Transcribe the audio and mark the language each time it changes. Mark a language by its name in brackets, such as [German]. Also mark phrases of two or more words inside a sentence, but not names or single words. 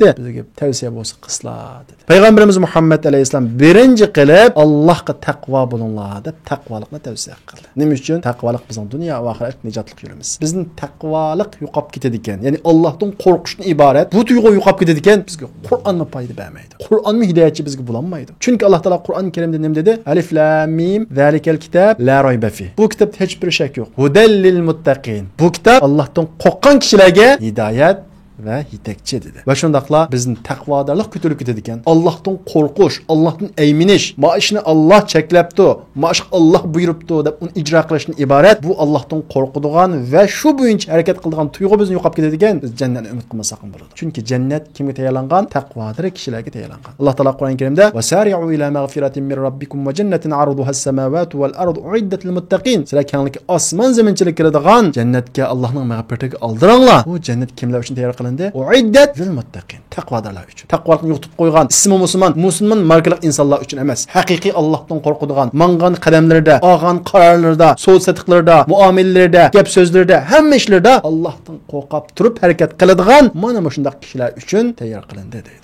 [Uzbek] Bizga tavsiya bo'lsa qilslar" dedi. Payg'ambarimiz Muhammad alayhisalom birinchi qilib Allohga taqvo bo'linglar deb taqvolikni tavsiya qildi. Nima uchun? Taqvolik bizning dunyo va oxirat nijotlik yo'limiz. Bizning taqvolik yo'qolib ketadi ekan. Ya'ni Allohdan qo'rqishdan iborat bu tuyg'u yo'qolib ketadi ekan, bizga Qur'onmi foyda bermaydi. Qur'onmi hidoyatchi bizga bo'lolmaydi. Chunki Alloh taolo Qur'oni Karimda nima dedi? [Arabic] الم ذلك الكتاب لا ريب فيه. [Uzbek] Bu kitobda hech bir shak yo'q. [Arabic] هدى للمتقين. [Uzbek] Bu kitob Allohdan qo'rqqan kishilarga hidoyat ve yetekçi dedi. Ve şundaqla bizim taqvodorlik ko'tarib ketadi ekan. Allohdan qo'rqish, Allohdan ayminish, maishni Alloh cheklabdi, maish Alloh buyuribdi deb uni ijro qilishdan iborat. Bu Allohdan qo'rqadigan va shu bo'yicha harakat qiladigan tuyg'u bizni yo'qolib ketadi ekan. Biz jannatni umid qilmasak ham bo'ladi. Chunki jannat kimga tayyorlangan? Taqvodor kishilarga tayyorlangan. Alloh taolo Qur'oni Karimda: [Arabic] "وسارعوا إلى مغفرة من ربكم وجنة عرضها السماوات والأرض أعدت للمتقين." [Uzbek] Sizlar kenglik osmon zaminchilik kiradigan jannatga Allohning mag'firatiga oldiranglar. Bu jannat kimlar uchun tayyor [Arabic] أعدت للمتقين. [Uzbek] Taqvodorlar uchun. Taqvolikni yo'qotib qo'ygan ismi musulmon markalik insonlar uchun emas. Haqiqiy Allohdan qo'rqadigan, mangan qadamlarda, olgan qarorlarda, so'z satiqlarda, muomalalarda, gap so'zlarda, hamma ishlarda Allohdan qo'rqib turib harakat qiladigan mana shunday kishilar uchun tayyor qilindi deydi.